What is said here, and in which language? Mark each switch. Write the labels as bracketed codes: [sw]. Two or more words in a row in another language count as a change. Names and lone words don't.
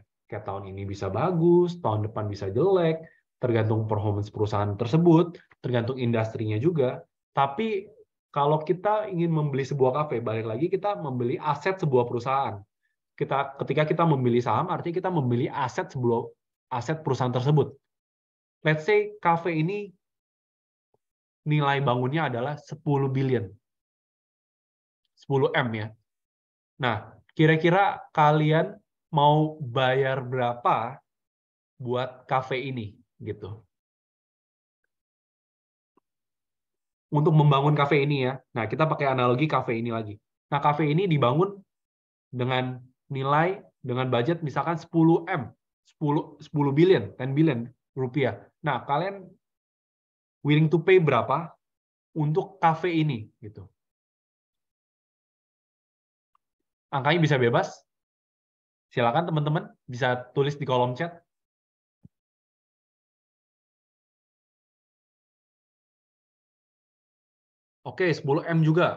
[id] Kayak tahun ini bisa bagus, tahun depan bisa jelek, tergantung performance perusahaan tersebut, tergantung industrinya juga. Tapi kalau kita ingin membeli sebuah kafe, balik lagi kita membeli aset sebuah perusahaan. Ketika kita membeli saham, artinya kita membeli aset perusahaan tersebut. [en] Let's say [id] kafe ini nilai bangunnya adalah 10 billion. 10 M ya. Nah, kira-kira kalian mau bayar berapa buat kafe ini gitu? Untuk membangun kafe ini ya. Nah, kita pakai analogi kafe ini lagi. Nah, kafe ini dibangun dengan nilai dengan budget misalkan 10 M, 10 billion, 10 billion rupiah. Nah, kalian [en] willing to pay [id] berapa untuk cafe ini gitu. Angkanya bisa bebas. Silakan teman-teman bisa tulis di kolom chat. Oke, 10 M juga.